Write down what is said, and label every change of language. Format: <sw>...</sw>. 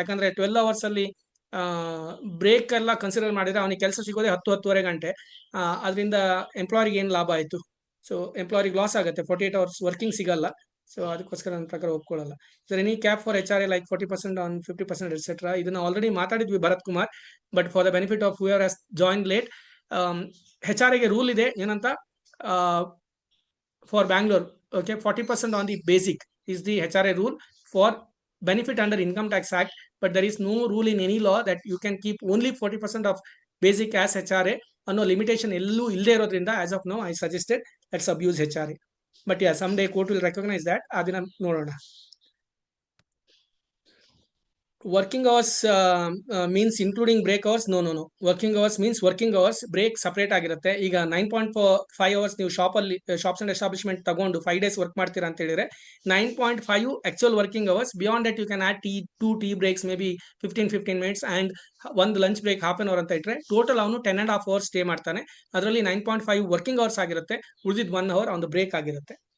<kn>ಯಾಕಂದ್ರೆ 12 ಅವರ್ಸ್ ಅಲ್ಲಿ ಬ್ರೇಕ್ ಎಲ್ಲ ಕನ್ಸಿಡರ್ ಮಾಡಿದ್ರೆ ಅವನಿಗೆ ಕೆಲಸ ಸಿಗೋದೇ 10-10.5 ಗಂಟೆ. ಅದರಿಂದ ಎಂಪ್ಲಾಯರ್ಗೆ ಏನು ಲಾಭ ಆಯಿತು? ಸೊ ಎಂಪ್ಲಾಯರ್ಗೆ ಲಾಸ್ ಆಗುತ್ತೆ, 48 ಅವರ್ಸ್ ವರ್ಕಿಂಗ್ ಸಿಗಲ್ಲ. ಸೊ ಅದಕ್ಕೋಸ್ಕರ ನನ್ನ ಪ್ರಕಾರ ಒಪ್ಕೊಳ್ಳಲ್ಲ.</kn> <en>sir any cap for HRA like 40% on 50% etcetera,</en> <kn>ಇದನ್ನ ಆಲ್ರೆಡಿ ಮಾತಾಡಿದ್ವಿ Bharat Kumar.</kn> <en>but for the benefit of whoever has join late,</en> <kn>HRAಗೆ rule ಇದೆ ಏನಂತ,</kn> <en>For Bangalore, okay, 40% on the basic is the HRA rule for benefit under Income Tax Act, but there is no rule in any law that you can keep only 40% of basic as HRA.</en> <kn>ಅನ್ನೋ limitation ಎಲ್ಲೂ ಇಲ್ಲದೆ ಇರೋದ್ರಿಂದ</kn> <en>As of now I suggested let's abuse HRA. But yeah, some day court will recognise that,</en> <kn>ಅದನ್ನ ನೋಡೋಣ.</kn> <en>Working hours means including break hours? No. Working hours means working hours, break separate ಆಗಿರುತ್ತೆ.</en> <kn>ಈಗ 9.5 hours ನೀವು shops and establishment ತಗೊಂಡು 5 days work ಮಾಡ್ತೀರಾ ಅಂತ ಹೇಳಿದ್ರೆ 9.5 actual working hours.</kn> <en>beyond that you can add two breaks, maybe 15 minutes and ಒಂದು lunch break half an hour</en> <kn>ಅಂತ ಇಟ್ಟರೆ</kn> <en>Total ಅವನು 10.5 hours stay ಮಾಡ್ತಾನೆ.</en> <kn>ಅದರಲ್ಲಿ 9.5 ವರ್ಕಿಂಗ್ ಅವರ್ಸ್ ಆಗಿರುತ್ತೆ, ಉಳಿದಿದ್ದು 1 hour ಅವನು ಬ್ರೇಕ್ ಆಗಿರುತ್ತೆ.</kn>